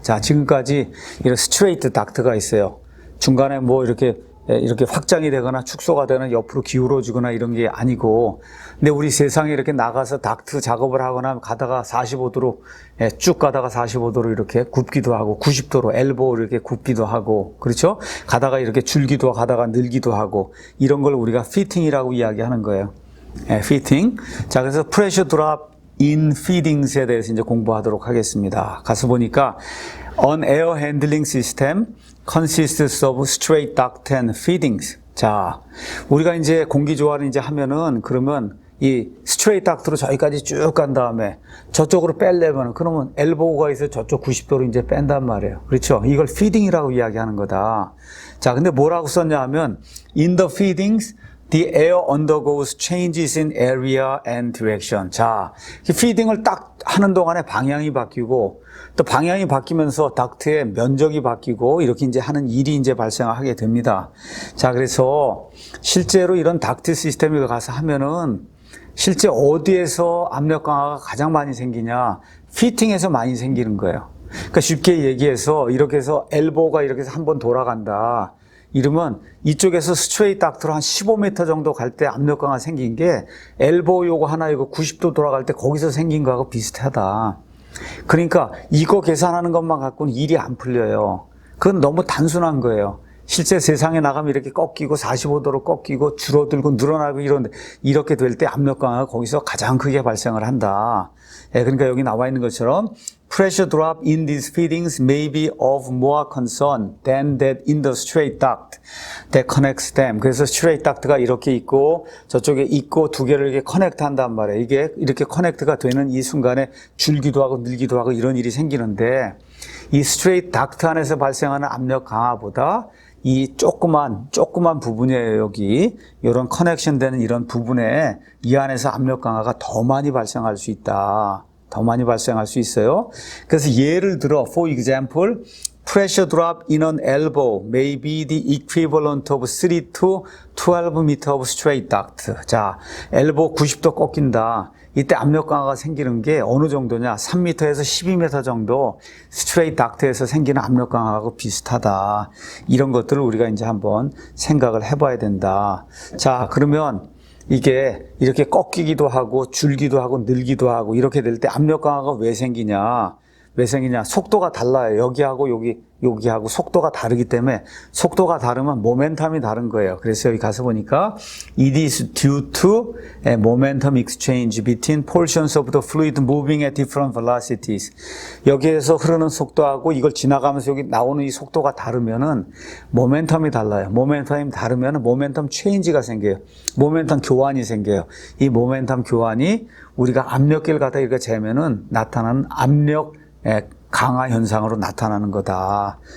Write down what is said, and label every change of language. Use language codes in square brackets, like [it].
[ko] 자, 지금까지 이런 스트레이트 닥트가 있어요. 중간에 뭐 이렇게 확장이 되거나 축소가 되거나 옆으로 기울어지거나 이런 게 아니고 근데 우리 세상에 이렇게 나가서 닥트 작업을 하거나 가다가 45도로 쭉 가다가 45도로 이렇게 굽기도 하고 90도로 엘보 이렇게 굽기도 하고 그렇죠? 가다가 이렇게 줄기도 하고 가다가 늘기도 하고 이런 걸 우리가 피팅이라고 이야기하는 거예요. 피팅. 자, 그래서 프레셔 드랍 in feedings에 대해서 이제 공부하도록 하겠습니다. [en] 가서 보니까 An air handling system consists of straight duct and feedings. [ko] 자, 우리가 이제 공기조화를 이제 하면은 그러면 이 스트레이트 닥트로 저기까지 쭉 간 다음에 저쪽으로 빼려면 그러면 엘보우가 있어 저쪽 90도로 이제 뺀단 말이에요. 그렇죠? 이걸 feeding이라고 이야기하는 거다. [en] 자, 근데 뭐라고 썼냐 하면 in the feedings the air undergoes changes in area and direction. [ko] 자, 피딩을 딱 하는 동안에 방향이 바뀌고 또 방향이 바뀌면서 닥트의 면적이 바뀌고 이렇게 이제 하는 일이 이제 발생하게 됩니다. 자, 그래서 실제로 이런 닥트 시스템에 가서 하면은 실제 어디에서 압력 강화가 가장 많이 생기냐? 피팅에서 많이 생기는 거예요. 그러니까 쉽게 얘기해서 이렇게 해서 엘보가 이렇게 해서 한번 돌아간다. 이러면 이쪽에서 스트레이트 닥트로 한 15m 정도 갈 때 압력 강화 생긴 게 엘보 요거 하나 이거 90도 돌아갈 때 거기서 생긴 거하고 비슷하다. 그러니까 이거 계산하는 것만 갖고는 일이 안 풀려요. 그건 너무 단순한 거예요. 실제 세상에 나가면 이렇게 꺾이고 45도로 꺾이고 줄어들고 늘어나고 이런데 이렇게 될 때 압력 강화가 거기서 가장 크게 발생을 한다. [en] 그러니까 여기 나와 있는 것처럼 pressure drop in these feedings may be of more concern than that in the straight duct that connects them. [ko] 그래서 straight duct가 이렇게 있고 저쪽에 있고 두 개를 이렇게 커넥트 한단 말이에요. 이게 이렇게 커넥트가 되는 이 순간에 줄기도 하고 늘기도 하고 이런 일이 생기는데 이 straight duct 안에서 발생하는 압력 강화보다 이 조그만 부분이에요, 여기. 이런 커넥션 되는 이런 부분에 이 안에서 압력 강화가 더 많이 발생할 수 있다. 더 많이 발생할 수 있어요. 그래서 예를 들어, for example, [en] pressure drop in an elbow may be the equivalent of 3 to 12 meter of straight duct. [ko] 자, 엘보 90도 꺾인다. 이때 압력 강화가 생기는 게 어느 정도냐? 3m에서 12m 정도 스트레이트 닥트에서 생기는 압력 강화하고 비슷하다. 이런 것들을 우리가 이제 한번 생각을 해봐야 된다. 자, 그러면 이게 이렇게 꺾이기도 하고 줄기도 하고 늘기도 하고 이렇게 될 때 압력 강화가 왜 생기냐? 왜 생기냐? 속도가 달라요. 여기하고 여기하고 속도가 다르기 때문에 속도가 다르면 모멘텀이 다른 거예요. [en] 그래서 여기 가서 보니까 it is due to a momentum exchange between portions of the fluid moving at different velocities. [ko] 여기에서 흐르는 속도하고 이걸 지나가면서 여기 나오는 이 속도가 다르면은 모멘텀이 달라요. 모멘텀이 다르면은 모멘텀 체인지가 생겨요. 모멘텀 교환이 생겨요. 이 모멘텀 교환이 우리가 압력계를 갖다 이렇게 재면은 나타나는 압력 강화 현상으로 나타나는 거다.